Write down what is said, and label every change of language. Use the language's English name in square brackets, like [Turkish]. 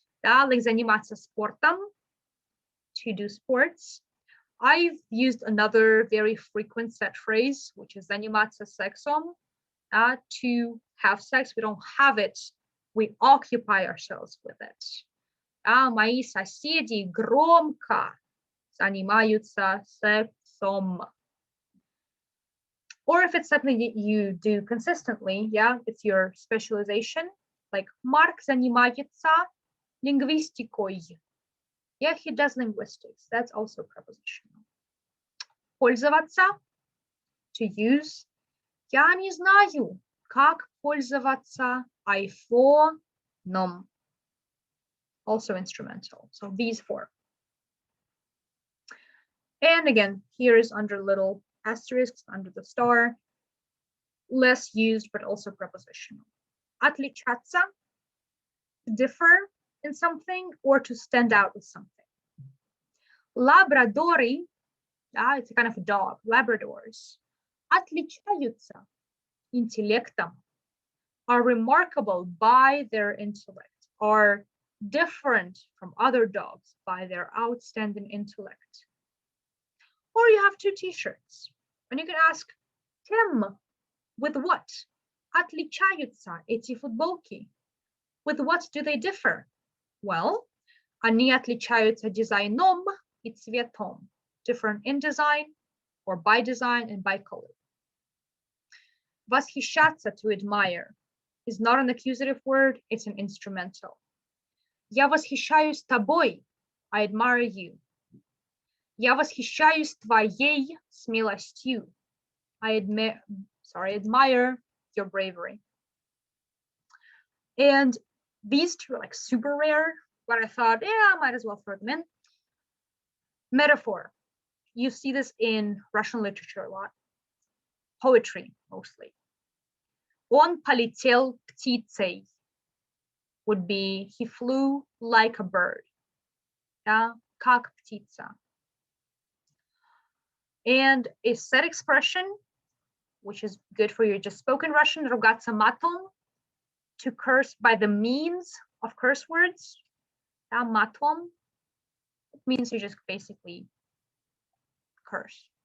[English] Да, like [Russian] заниматься спортом, [English] to do sports. I've used another very frequent set phrase, which is [Russian] заниматься сексом, [English] to have sex. We don't have it, we occupy ourselves with it. [Russian] Мои соседи громко занимаются сексом. [English] Or if it's something that you do consistently, yeah, it's your specialization, like [Russian] Марк занимается лингвистикой. [English] Yeah, he does linguistics. That's also prepositional. Пользоваться, to use. [Russian] Я не знаю, как пользоваться айфоном. [English] Also instrumental. So these four. And again, here is under little asterisks, under the star. Less used, but also prepositional. Отличаться, to differ in something or to stand out with something. Labradori, it's a kind of a dog, Labradors. [Russian] Отличаются интеллектом, [English] are remarkable by their intellect, are different from other dogs by their outstanding intellect. Or you have two t-shirts, and you can ask, Tim, with what? [Russian] Отличаются эти футболки. [English] With what do they differ? [Russian] Well, они отличаются дизайном и цветом. [English] Different in design or by design and by color. Восхищаться, to admire, is not an accusative word, it's an instrumental. [Russian] Я восхищаюсь тобой, [English] I admire you. [Russian] Я восхищаюсь твоей смелостью. [English] I admire your bravery. And these two are like super rare, but I thought, yeah, I might as well throw them in. Metaphor. You see this in Russian literature a lot. Poetry, mostly. [Russian] Он полетел птицей [English] would be he flew like a bird. [Russian] Yeah, как птица. [English] And a set expression, which is good for your just spoken Russian, [Russian] ругаться матом, [English] to curse by the means of curse words. [Russian] Yeah, матом. [English] It means you just basically curse.